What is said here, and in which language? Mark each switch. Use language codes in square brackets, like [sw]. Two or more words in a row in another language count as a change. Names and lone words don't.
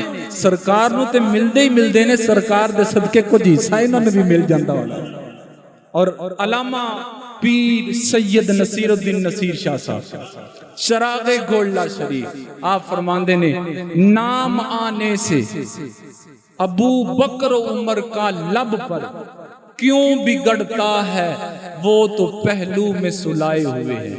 [pa] سرکار نو تے ملدے ہی ملدے نے، سرکار دے صدقے کو حصہ انہوں نے بھی مل جاندہ ہونا. [ur] اور علامہ پیر سید نصیر الدین نصیر شاہ صاحب چراغ گولڈا شریف آپ فرماندے نے نام آنے سے ابو بکر عمر کا لب پر کیوں بگڑتا ہے وہ تو پہلو میں سلائے ہوئے ہیں.